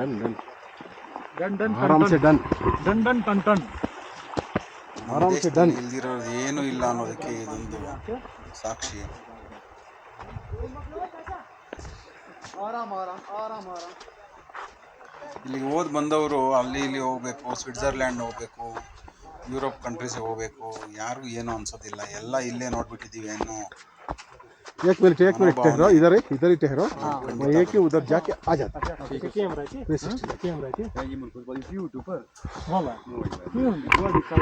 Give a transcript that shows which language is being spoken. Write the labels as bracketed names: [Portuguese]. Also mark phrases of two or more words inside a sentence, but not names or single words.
[Kannada] ನಮ್ಮ ದೇಶದಲ್ಲಿ ಇಲ್ದಿರೋದು ಏನೂ ಇಲ್ಲ ಅನ್ನೋದಕ್ಕೆ ಇದೊಂದು ಸಾಕ್ಷಿ. ಇಲ್ಲಿಗೆ ಓದ್ ಬಂದವರು ಅಲ್ಲಿ ಇಲ್ಲಿ ಹೋಗ್ಬೇಕು, ಸ್ವಿಟ್ಜರ್ಲ್ಯಾಂಡ್ ಹೋಗ್ಬೇಕು, [English] Europe countries [Kannada] ಹೋಗಬೇಕು, ಯಾರಿಗೂ ಏನು ಅನ್ಸೋದಿಲ್ಲ. ಎಲ್ಲ ಇಲ್ಲೇ ನೋಡ್ಬಿಟ್ಟಿದ್ದೀವಿ. ಏನು [Hindi] एक मिनट ठहरो, इधर ही ठहरो, एक ही उधर जाके आ जाता है।